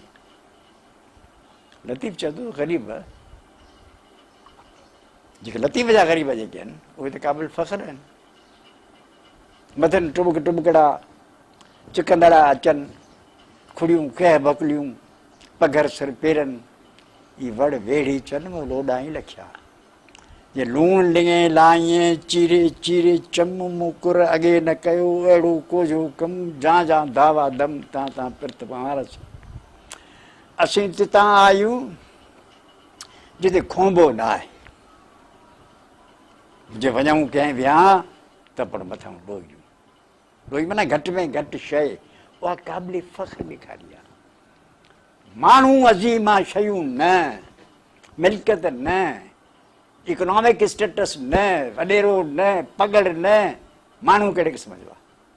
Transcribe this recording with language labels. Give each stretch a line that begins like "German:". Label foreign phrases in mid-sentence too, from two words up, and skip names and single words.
Sindhi: लतीफ़ चए थो ग़रीब जेके लतीफ़ जा ग़रीब जेके आहिनि उहे त क़ाबिल फ़ख्र आहिनि। मथनि टुबकड़ा चिकंदड़ा अचनि, खुड़ियूं कह बकलियूं पघर सिर पेरनि, ई वड़ वेड़ी चन मूं लोॾाई लखिया, ये लूण लिङे लाइए चीरे चीरे चम मुकुर अॻे न कयो अहिड़ो कोझो कम, जा जा दावा दम तां तां पिर्त पारस। असीं तितां आयूं जिते खोंबो न आहे, जे वञूं कंहिं विहां त पर मथां ॾोइयूं, ॾोई माना घटि में घटि शइ, उहा क़ाबिल फ़ख्र ॾेखारी आहे। माण्हू अज़ीमा शयूं न, मिल्कियत न,
English: economic status
Sindhi: न, वॾेरो न, पगड़ न, माण्हू कहिड़े क़िस्म जो आहे?